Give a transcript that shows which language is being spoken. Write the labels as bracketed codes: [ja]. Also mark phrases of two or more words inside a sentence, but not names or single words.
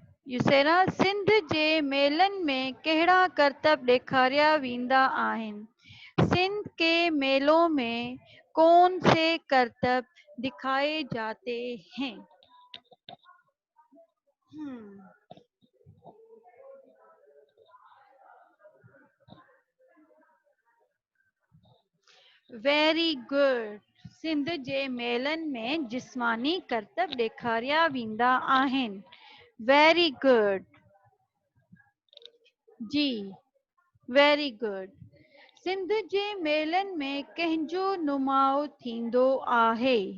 [sd] युसेरा सिंध जे मेलनि में कहिड़ा करतब ॾेखारिया वेंदा आहिनि? [ur] سندھ کے میلوں میں کون سے کرتب دکھائے جاتے ہیں? [en] Very good. [sd] सिंध जे मेलनि में जिस्मानी करतब ॾेखारिया वेंदा आहिनि। [en] Very good ji, very good. [sd] सिंध जे मेलनि में कंहिंजो नुमाओ थींदो आहे?